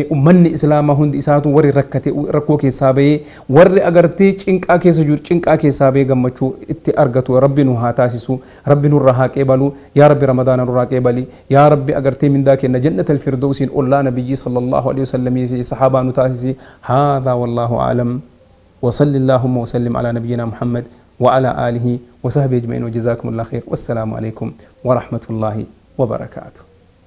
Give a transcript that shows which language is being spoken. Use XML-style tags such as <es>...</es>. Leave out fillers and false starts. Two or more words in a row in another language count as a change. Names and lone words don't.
<om>ummanni islaamaa hundi isaatu warri rakkate rakkoo keessaa bahee warri agartee cinqaa keessa jiru cinqaa keessaa bahee gammachuu itti argatu rabbi nu haa taasisu rabbi nurra haa qeebalu yaa rabbi ramadaana nurraa qeebali yaa rabbi agartee mindaa kenna jannatal firdawsiin ollaa nabiyyi</om> <ar>صلى الله عليه وسلم</ar> <om>fi sahaabaa nu taasisi</om> <ar>هذا والله أعلم وصل اللهم وسلم على نبينا محمد وعلى آله وصحبه أجمعين وجزاكم الله خير والسلام عليكم ورحمة الله وبركاته.</ar>